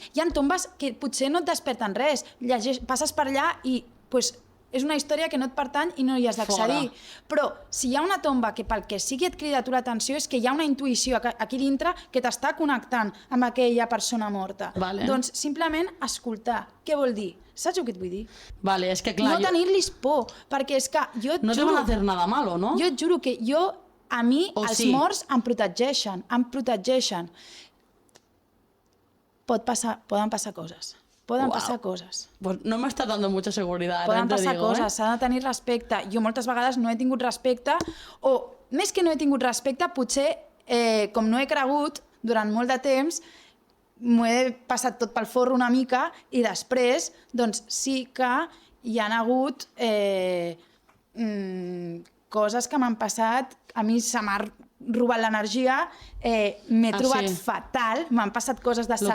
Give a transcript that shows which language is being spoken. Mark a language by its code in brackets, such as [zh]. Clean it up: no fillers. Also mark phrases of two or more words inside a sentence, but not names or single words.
[ca] Hi ha tombes que potser no et desperten res. Passes per allà i és una història que no et pertany i no hi has d'accedir. Però si hi ha una tomba que pel que sigui et crida tu l'atenció és que hi ha una intuïció aquí dintre que t'està connectant amb aquella persona morta. Vale. Doncs simplement escoltar. Què vol dir? Saps el que et vull dir? Vale, és que clar... No tenir-los por, perquè és que jo et no juro... [es] No te van hacer nada malo, no? [ca] Jo et juro que a mi els morts em protegeixen, Poden passar coses. Passar coses. [es] Pues no m'està dando mucha seguridad. [ca] Poden passar coses, s'ha de tenir respecte. Jo moltes vegades no he tingut respecte, o més que no he tingut respecte, potser, com no he cregut durant molt de temps, m'ho he passat tot pel forro una mica i després, doncs sí que hi han hagut coses que m'han passat, a mi se m'ha robat l'energia, m'he trobat fatal, m'han passat coses de salut.